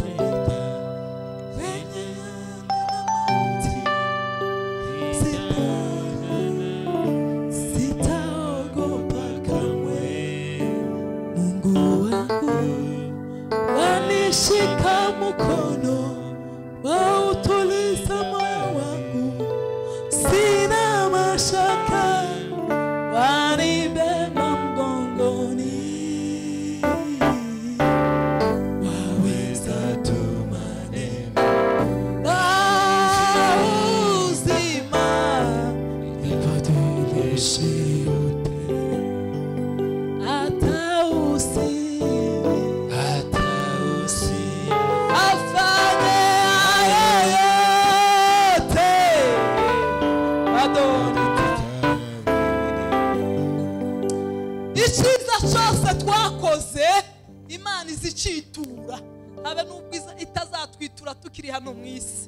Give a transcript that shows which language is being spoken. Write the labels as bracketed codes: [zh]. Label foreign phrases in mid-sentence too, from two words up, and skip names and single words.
[sw] shika mkono wa utuliza moyo wangu, sina mashaka wanibeba mgongoni. Waweza tuma neno la uzima nibadilishe yote, [rw] hata icyiza cyose twakoze Imana izicitura, habe n'ubwiza itazatwitura tukiri hano mu isi.